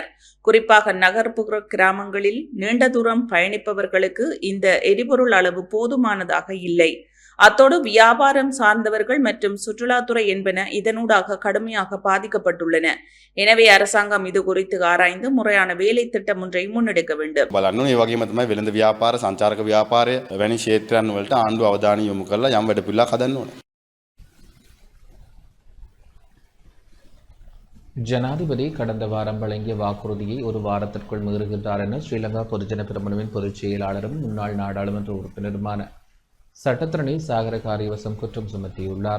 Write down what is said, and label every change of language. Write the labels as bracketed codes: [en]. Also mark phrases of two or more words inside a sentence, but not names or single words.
[ta] குறிப்பாக நகர்ப்புற கிராமங்களில் நீண்ட தூரம் பயணிப்பவர்களுக்கு இந்த எரிபொருள் அளவு போதுமானதாக இல்லை. அத்தோடு வியாபாரம் சார்ந்தவர்கள் மற்றும் சுற்றுலாத்துறை என்பன இதனூடாக கடுமையாக பாதிக்கப்பட்டுள்ளன. எனவே அரசாங்கம் இது குறித்து ஆராய்ந்து முறையான வேலை திட்டம் ஒன்றை முன்னெடுக்க வேண்டும். [si] බලන්න ඕනේ. ඒ වගේම තමයි වෙළඳ ව්‍යාපාර, සංචාරක ව්‍යාපාරය වැනි ක්ෂේත්‍රයන් වලට ආණ්ඩුව අවධානය යොමු කරලා යම් වැඩපිළිවෙලක් හදන්න ඕනේ. [ta] ஜனாதிபதி கடந்த வாரம் வழங்கிய வாக்குறுதியை ஒரு வாரத்திற்குள் மீறுகின்றார் என ஸ்ரீலங்கா பொதுஜன பெரமுனவின் பொதுச் செயலாளரும் முன்னாள் நாடாளுமன்ற உறுப்பினருமான சட்டத்தரணி சாகர காரியவசம் குற்றம் சுமத்தியுள்ளார்.